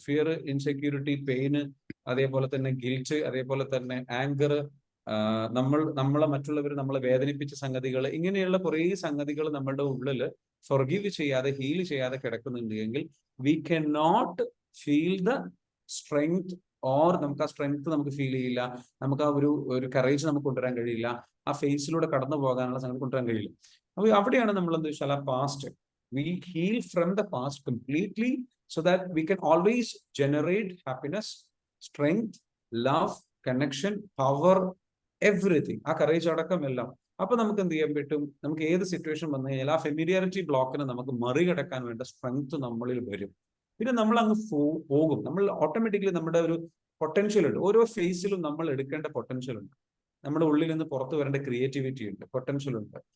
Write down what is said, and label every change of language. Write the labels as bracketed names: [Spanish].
[Malayalam] Fear, insecurity, pain, അതേപോലെ തന്നെ guilt, അതേപോലെ തന്നെ ആങ്കർ, നമ്മളെ മറ്റുള്ളവർ നമ്മളെ വേദനിപ്പിച്ച സംഗതികൾ, ഇങ്ങനെയുള്ള കുറേ സംഗതികൾ നമ്മളുടെ ഉള്ളിൽ ഫൊർഗീവ് ചെയ്യാതെ, ഹീൽ ചെയ്യാതെ കിടക്കുന്നുണ്ടെങ്കിൽ [English] we can not feel the strength, [Malayalam] or നമുക്ക് ആ സ്ട്രെങ്ത് നമുക്ക് ഫീൽ ചെയ്യില്ല, നമുക്ക് ആ ഒരു കറേജ് നമുക്ക് കൊണ്ടുവരാൻ കഴിയില്ല, ആ ഫേസിലൂടെ കടന്നു പോകാനുള്ള സംഗതി കൊണ്ടുവരാൻ കഴിയില്ല. അപ്പൊ അവിടെയാണ് നമ്മൾ എന്താ വെച്ചാൽ, ആ past [English] we heal from the past completely, so that we can always generate happiness, strength, love, connection, power, everything, [Malayalam] ആ കറേജ് അടക്കം എല്ലാം. അപ്പൊ നമുക്ക് എന്ത് ചെയ്യാൻ പറ്റും, നമുക്ക് ഏത് സിറ്റുവേഷൻ വന്നു കഴിഞ്ഞാൽ ആ ഫെമിലിയാരിറ്റി ബ്ലോക്കിനെ നമുക്ക് മറികടക്കാൻ വേണ്ട സ്ട്രെങ്ത് നമ്മളിൽ വരും. പിന്നെ നമ്മൾ അങ്ങ് പോകും. നമ്മൾ ഓട്ടോമാറ്റിക്കലി നമ്മുടെ ഒരു പൊട്ടൻഷ്യൽ ഉണ്ട്, ഓരോ ഫേസിലും നമ്മൾ എടുക്കേണ്ട പൊട്ടൻഷ്യൽ ഉണ്ട്, നമ്മുടെ ഉള്ളിൽ നിന്ന് പുറത്തു വരേണ്ട ക്രിയേറ്റിവിറ്റി ഉണ്ട്, പൊട്ടൻഷ്യൽ ഉണ്ട്.